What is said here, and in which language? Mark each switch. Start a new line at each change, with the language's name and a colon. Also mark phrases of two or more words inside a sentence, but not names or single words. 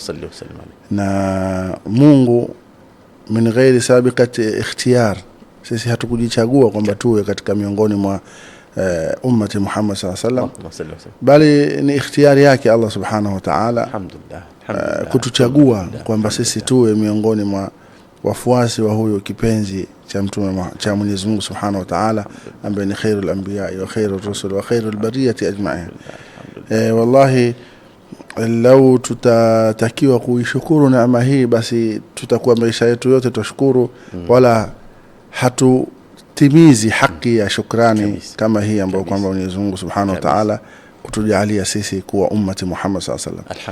Swahili: Na Mungu
Arabic: من غير سابقة اختيار,
Swahili: sisi hatukujichagua kwamba tuwe katika miongoni mwa
Arabic: أمة محمد صلى الله عليه وسلم,
Swahili: bali ni ikhtiyari yake
Arabic: الله سبحانه وتعالى. Alhamdulillah.
Swahili: Kutuchagua kwamba sisi tuwe miongoni mwa wafuasi wa huyo kipenzi cha Mtume cha Mwenyezi Mungu
Arabic: سبحانه وتعالى,
Swahili: ambaye ni
Arabic: خير الأنبياء وخير الرسل وخير البرية أجمعين.
Swahili: Wallahi lau tutatakiwa kuishukuru neema hii, basi tutakuwa maisha yetu yote tushukuru, wala hatutimizi haki ya shukrani kama hii ambayo kwamba Mwenyezi Mungu
Arabic: سبحانه وتعالى
Swahili: kutujalia sisi kuwa
Arabic: أمة محمد صلى الله عليه وسلم.